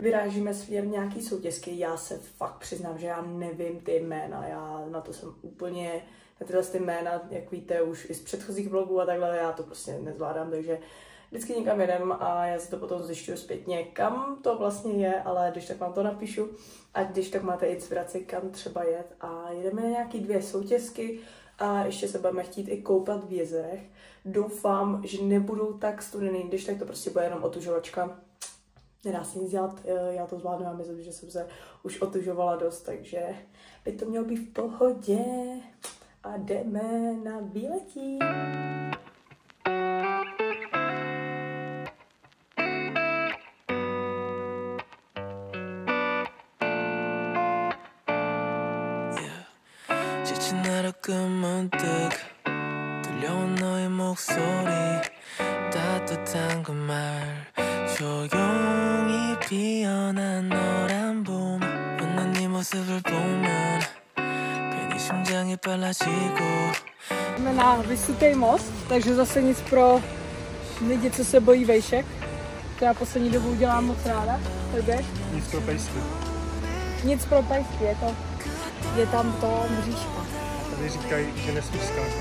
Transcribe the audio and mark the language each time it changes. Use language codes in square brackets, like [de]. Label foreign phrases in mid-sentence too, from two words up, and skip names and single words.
[cs] Vyrážíme směr nějaký soutězky, já se fakt přiznám, že já nevím ty jména, já na to jsem úplně, na tyhle ty jména, jak víte, už i z předchozích vlogů a takhle, já to prostě nezvládám, takže vždycky někam jedem a já si to potom zjišťuju zpětně, kam to vlastně je, ale když tak vám to napíšu a když tak máte inspiraci, kam třeba jet a jedeme na nějaký 2 soutězky a ještě se budeme chtít i koupat v jezerech. Doufám, že nebudou tak studený, když tak to prostě bude jenom otužovačka. Nedá se nic dělat, já to zvládnu, já myslím, že jsem se už otužovala dost, takže by to mělo být v pohodě a jdeme na výletí. [ko] 문득 들려온 너의 목소리 따뜻한 그 말 조용히 피어난 노란 봄 웃는 네 모습을 보면 괜히 심장이 빨라지고. [cs] Jsme na Vysoký most, takže zase nic pro lidi, co se bojí vejšek. To já poslední dobu udělám moc ráda. Nic pro pejsky. Nic pro pejsky, je tam to mřížka. Tady říkají, že nesmíš skákat.